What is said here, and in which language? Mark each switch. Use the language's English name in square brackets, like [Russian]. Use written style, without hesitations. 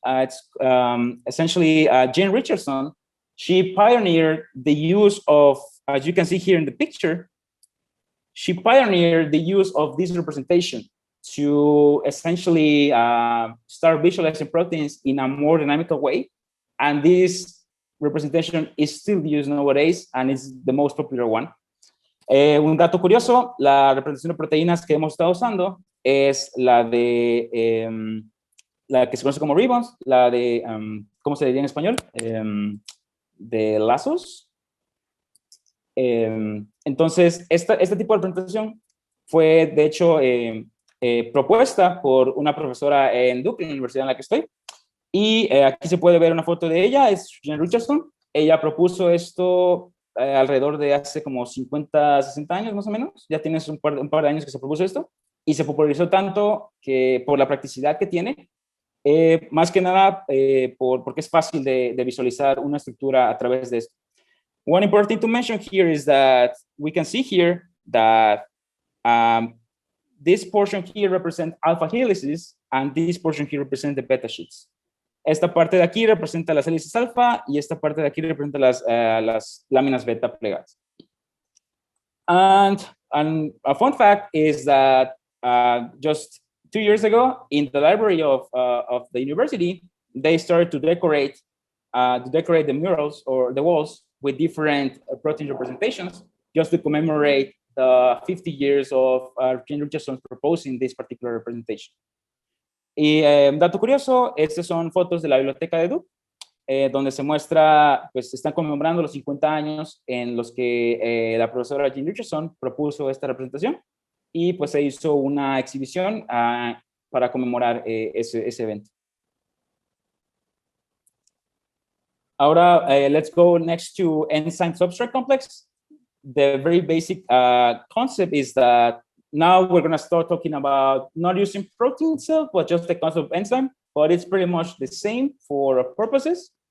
[English] It's essentially Jane Richardson. She pioneered the use of, as you can see here in the picture, she pioneered the use of this representation to essentially start visualizing proteins in a more dynamical way. And this representation is still used nowadays, and it's the most popular one. [Spanish] Un dato curioso, la representación de proteínas que hemos estado usando es la que se conoce como ribbons, la de, ¿cómo se diría en español? de lazos. Entonces, este tipo de presentación fue, de hecho, propuesta por una profesora en Duke, en la universidad en la que estoy. Y aquí se puede ver una foto de ella, es Jane Richardson. Ella propuso esto alrededor de hace como 50, 60 años más o menos. Ya tienes un par de años que se propuso esto. Y se popularizó tanto que por la practicidad que tiene, más que nada porque es fácil de visualizar una estructura a través de esto. [English] One important thing to mention here is that we can see here that this portion here represents alpha helices and this portion here represents the beta sheets. [Spanish] Esta parte de aquí representa las hélices alfa y esta parte de aquí representa las láminas beta plegadas. [English] And a fun fact is that just 2 years ago, in the library of the university, they started to decorate the murals or the walls with different protein representations, just to commemorate the 50 years of Jane Richardson proposing this particular representation. [Spanish] Y dato curioso, estas son fotos de la biblioteca de Duke, donde se muestra, pues están conmemorando los 50 años en los que la profesora Jane Richardson propuso esta representación, y pues se hizo una exhibición para conmemorar ese evento. [English] Ahora, let's go next to enzyme substrate complex. The very basic concept is that now we're going to start talking about not using protein itself, but just the concept of enzyme, but it's pretty much the same for purposes.